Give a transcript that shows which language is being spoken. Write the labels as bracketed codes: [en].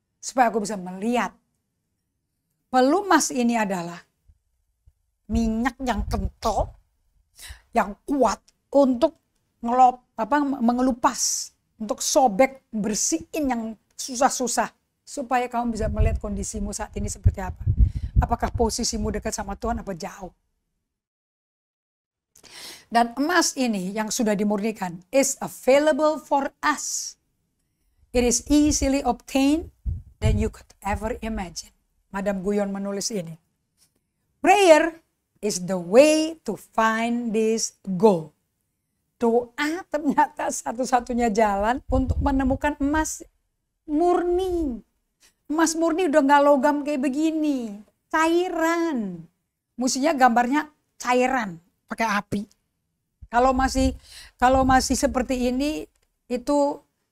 [id] Supaya aku bisa melihat. Pelumas ini adalah minyak yang kental, yang kuat untuk mengelupas, untuk sobek, bersihin yang susah-susah. Supaya kamu bisa melihat kondisimu saat ini seperti apa. Apakah posisimu dekat sama Tuhan apa jauh. Dan emas ini yang sudah dimurnikan [en] is available for us. It is easily obtained than you could ever imagine. Madam Guyon [id] menulis ini. [en] Prayer is the way to find this goal. [id] Doa ternyata satu-satunya jalan untuk menemukan emas murni. Emas murni udah gak logam kayak begini. Cairan. Mestinya gambarnya cairan pakai api. Kalau masih seperti ini itu